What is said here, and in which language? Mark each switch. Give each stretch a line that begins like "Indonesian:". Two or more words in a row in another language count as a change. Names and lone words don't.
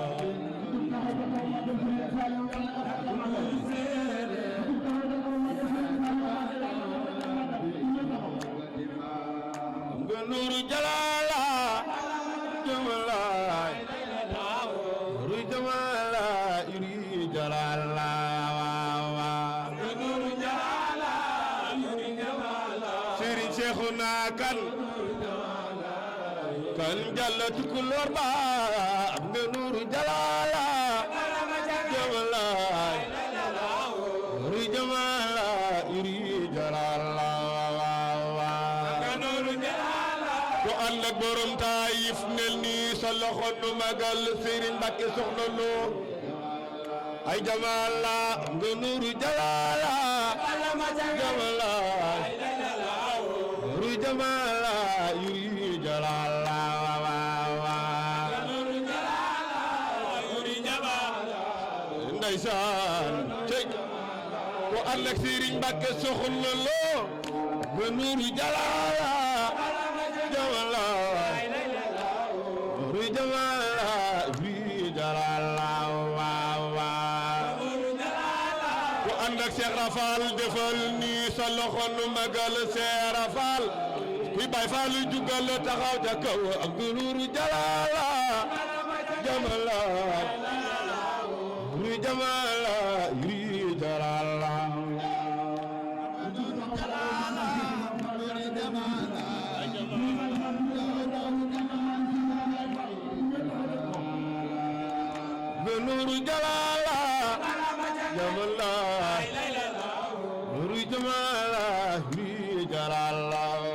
Arabic: نور جلالا جمالا نور جمالا يري جلالا نور جلالا يري جمالا سيري شيخنا كان جلت كل وربا نور جلالا جمالا نور جمالا يري جلالا
Wolof: ànd ak borom Taayif mel ni sa loxo nu magal Serigne Mbacké Soxna Lo ay jamala nga
Arabic: نور جلالا جمالا نور جمالا يري جلالا
Wolof: ndeysaan cey ko ànd ak Serigne Mbacké Soxna Lo nga
Arabic: نور جلالا جمالا نور جمالا في جلالا وا
Wolof: ko ànd ak Cheikh Rafal defal ni sa loxo nu magal Cheikh Rafal kuy Baay Faal jugal taxaw ca kaw ak
Arabic: نور جلالا جمالا نور جمالا في جلالا نور جلالا جمالا نور جمالا في جلالا